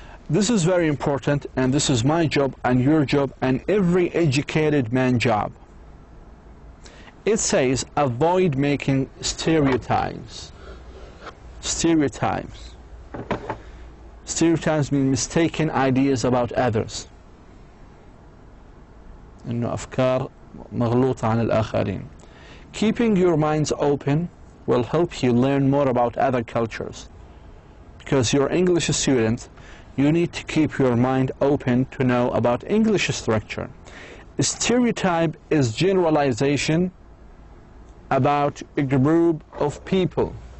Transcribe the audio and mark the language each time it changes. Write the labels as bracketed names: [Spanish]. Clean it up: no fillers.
[English] This is very important, and this is my job and your job and every educated man's job. It says avoid making stereotypes. Stereotypes. Stereotypes mean mistaken ideas about others. [Arabic] إنه أفكار مغلوطة عن الآخرين. [English] Keeping your minds open will help you learn more about other cultures. Because you're English student, you need to keep your mind open to know about English structure. A stereotype is generalization about a group of people.